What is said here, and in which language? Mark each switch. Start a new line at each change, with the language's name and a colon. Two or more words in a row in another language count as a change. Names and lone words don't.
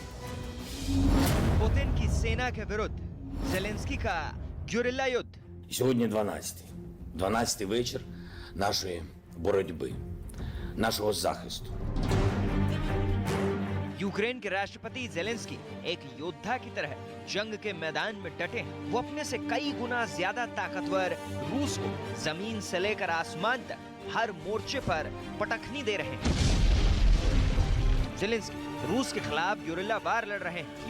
Hindi: पुतिन की सेना के विरुद्ध ज़ेलेंस्की का गुरिल्ला युद्ध।
Ukrainian: Сьогодні 12-й вечір нашої боротьби, нашого захисту.
Hindi: यूक्रेन के राष्ट्रपति ज़ेलेंस्की एक योद्धा की तरह जंग के मैदान में डटे हैं। वो अपने से कई गुना ज्यादा ताकतवर रूस को जमीन से लेकर आसमान तक हर मोर्चे पर पटखनी दे रहे हैं। ज़ेलेंस्की रूस के खिलाफ गुरिल्ला वार लड़ रहे हैं।